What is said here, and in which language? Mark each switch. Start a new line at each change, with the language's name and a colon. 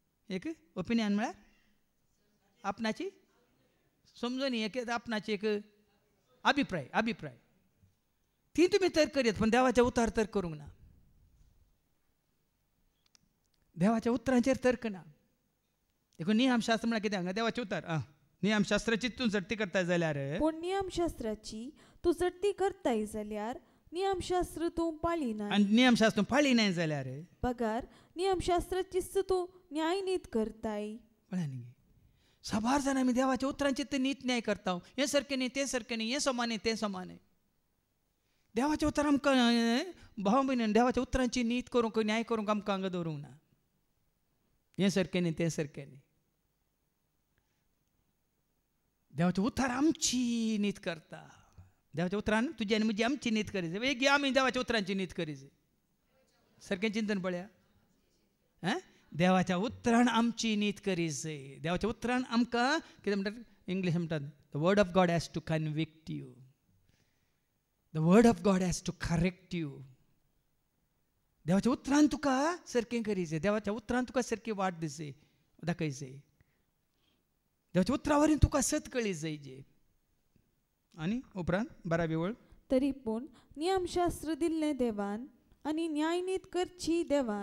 Konkani: एक ओपिनियन म्हळ्यार आपणाची समजून एक आपणाची एक अभिप्राय ती तुमी तर्क करीत पण देवाच्या उतार तर्क करूंक ना. देवाच्या उतरांचेर तर्क ना. देखून नियमशास्त्र म्हळ्यार कितें हांगा देवाचे उतार नियमशास्त्राची तूं जडती करताय जाल्यार पूण नियमशास्त्राची तूं जडती करताय जाल्यार नियमशास्त्र तूं पाळिना. आनी नियमशास्त्र पाळिनाय जाल्यार पगार नियमशास्त्राचीच तूं न्याय नीत करताय. म्हळ्यार न्ही साबार जाण आमी देवाच्या उतरांची तर नीत न्याय करता. हें सारकें न्ही तें सारकें न्ही हें समान तें समान. देवाचे उतर आमकां भाव भयण देवाच्या उतरांची नीत करूंक न्याय करूंक आमकां हांगा दवरूंक ना. हें सारकें न्ही तें सारकें न्ही. देवाचे उतार आमची नीत करता. देवाच्या उतरान तुजी आनी म्हजी आमची नीत करी जाय. वेगळी आमी देवाच्या उतरांची नीत करी जाय. सारकें चिंतन पळया देवाच्या उतरान आमची नीत करी जाय. देवाच्या उतरान आमकां कितें म्हणटात इंग्लीश म्हणटात
English: The word of God has to convict you. The word of God has to correct you.
Konkani: देवाच्या उतरान तुका सारकें करी जाय. देवाच्या उतरान तुका सारकी वाट दिसय दाखय जाय. देवाच्या उतरा वरवीं तुका सत कळी जाय जे. आनी उपरांत 12वी वळ तरी पूण नियमशास्त्र दिल्लें देवान आनी न्याय नीत करची देवान.